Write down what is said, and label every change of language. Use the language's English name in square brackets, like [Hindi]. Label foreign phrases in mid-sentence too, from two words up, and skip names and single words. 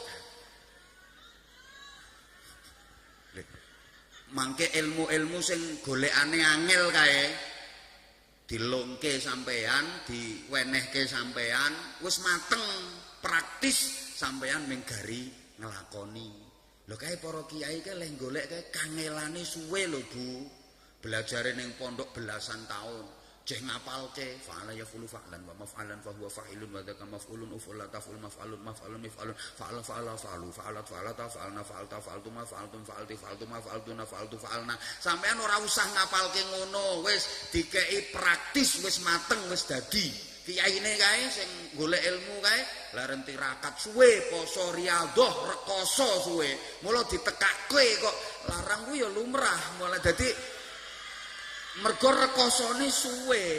[Javanese] Mangke ilmu-ilmu sing golekane angel kae dilongke sampean, diwenehke sampean, wis mateng, praktis sampean ming gari nglakoni. Lho kae para kiai kae leh golek kae kangelane suwe lho Bu. Belajare ning pondok belasan tahun. Ceh ngapalke [Arabic] فعل يفعل فعلا ومفعلا فهو فاعل وذاك مفعول افعل تفعل مفعل مفعل مفعل فعل فعلا فعلوا فعلت فعلتا فعلن فعلت فعلت ما فعلتم فعلت فعلت ما فعلتن فعلت فعلنا. [Javanese] Sampeyan ora usah ngapalke ngono, wis dikeki praktis, wis mateng, wis dadi. Kiyaine kae sing golek ilmu kae laren tirakat suwe, poso riyadhah rekoso suwe. Mula ditekake kok larang ku ya lumrah, mulai dadi mergo rekosone suwe.